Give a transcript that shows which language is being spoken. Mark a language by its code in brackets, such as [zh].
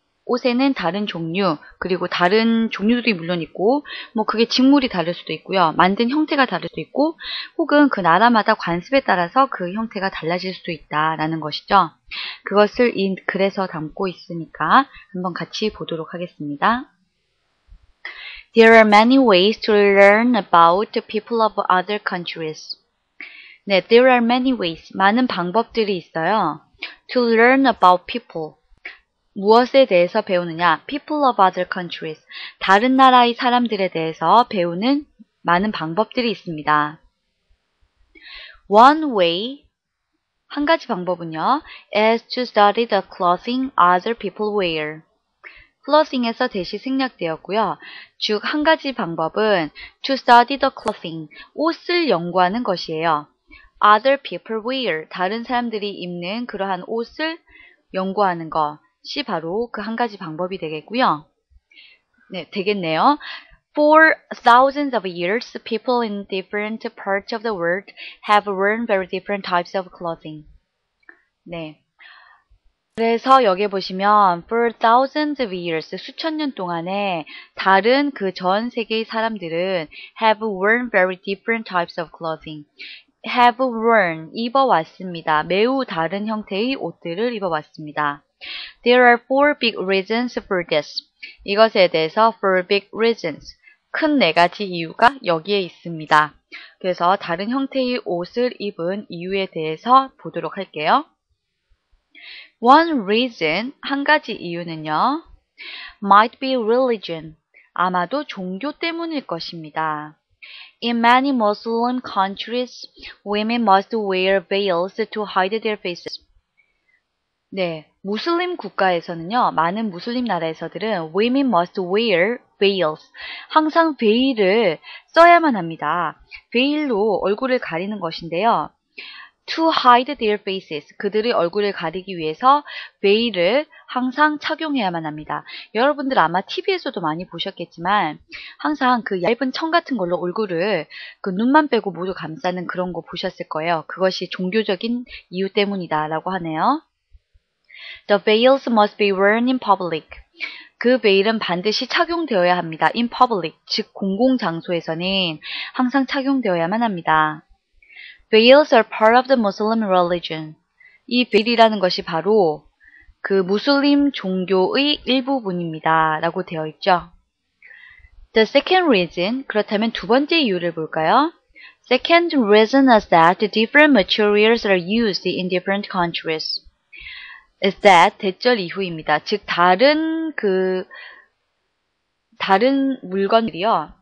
[ko] 옷에는 다른 종류, 그리고 다른 종류들이 물론 있고, 그게 직물이 다를 수도 있고요. 만든 형태가 다를 수도 있고, 혹은 그 나라마다 관습에 따라서 그 형태가 달라질 수도 있다라는 것이죠. 그것을 이 글에서 담고 있으니까 한번 같이 보도록 하겠습니다. [en] There are many ways to learn about the people of other countries. 네, there are many ways. [ko] 많은 방법들이 있어요. [en] To learn about people. [ko] 무엇에 대해서 배우느냐? [en] People of other countries. [ko] 다른 나라의 사람들에 대해서 배우는 많은 방법들이 있습니다. [en] One way, [ko] 한 가지 방법은요, [en] is to study the clothing other people wear. [ko] clothing에서 대시 생략되었고요. 즉, 한 가지 방법은 [en] to study the clothing, [ko] 옷을 연구하는 것이에요. [en] Other people wear, [ko] 다른 사람들이 입는 그러한 옷을 연구하는 것이 바로 그 한 가지 방법이 되겠고요. 네, 되겠네요. [en] For thousands of years, people in different parts of the world have worn very different types of clothing. [ko] 네. 그래서 여기 보시면 [en] for thousands of years, [ko] 수천 년 동안에 다른 그 전 세계의 사람들은 [en] have worn very different types of clothing. have worn, [ko] 입어왔습니다. 매우 다른 형태의 옷들을 입어왔습니다. [en] There are four big reasons for this. [ko] 이것에 대해서 [en] four big reasons. [ko] 큰 네 가지 이유가 여기에 있습니다. 그래서 다른 형태의 옷을 입은 이유에 대해서 보도록 할게요. [en] One reason, [ko] 한 가지 이유는요. [en] Might be religion. [ko] 아마도 종교 때문일 것입니다. [en] In many Muslim countries, women must wear veils to hide their faces. [ko] 네, 무슬림 국가에서는요, 많은 무슬림 나라에서들은 [en] women must wear veils. [ko] 항상 베일을 써야만 합니다. 베일로 얼굴을 가리는 것인데요. [en] To hide their faces. [ko] 그들의 얼굴을 가리기 위해서 베일을 항상 착용해야만 합니다. 여러분들 아마 TV에서도 많이 보셨겠지만 항상 그 얇은 청 같은 걸로 얼굴을 그 눈만 빼고 모두 감싸는 그런 거 보셨을 거예요. 그것이 종교적인 이유 때문이다 라고 하네요. [en] The veils must be worn in public. [ko] 그 베일은 반드시 착용되어야 합니다. [en] In public, [ko] 즉 공공장소에서는 항상 착용되어야만 합니다. [en] Veils are part of the Muslim religion. [ko] 이 베일이라는 것이 바로 그 무슬림 종교의 일부분입니다. 라고 되어 있죠. [en] The second reason, [ko] 그렇다면 두 번째 이유를 볼까요? [en] Second reason is that different materials are used in different countries. Is that [ko] 대절 이후입니다. 즉 다른 물건들이요.